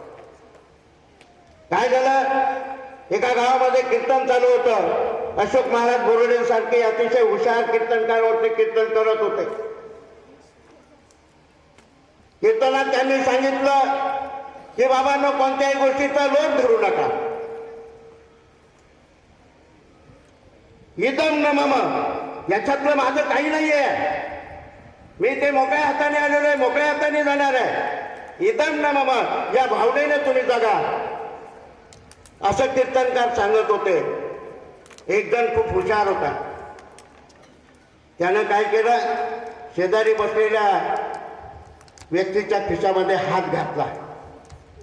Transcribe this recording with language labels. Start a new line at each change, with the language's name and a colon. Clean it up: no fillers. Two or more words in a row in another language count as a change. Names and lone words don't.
Marathi: काय झालं, एका गावामध्ये कीर्तन चालू होतं. अशोक महाराज बोर्डे सारखे अतिशय हुशार कीर्तनकार होते, कीर्तन करत होते. कीर्तनात त्यांनी सांगितलं की बाबांनो, कोणत्याही गोष्टीचा लोभ धरू नका.
Sanskrit: इदम न मम,
Marathi: याच्यातलं माझं काही नाहीये. मी ते मोकळ्या हाताने आलेलो आहे, मोकळ्या हाताने जाणार आहे.
Sanskrit: इदम न मम,
Marathi: या भावनेने तुम्ही जगा, असं कीर्तनकार सांगत होते. एक जण खूप हुशार होता. त्यानं काय केलं, शेजारी बसलेल्या व्यक्तीच्या खिशामध्ये हात घातला.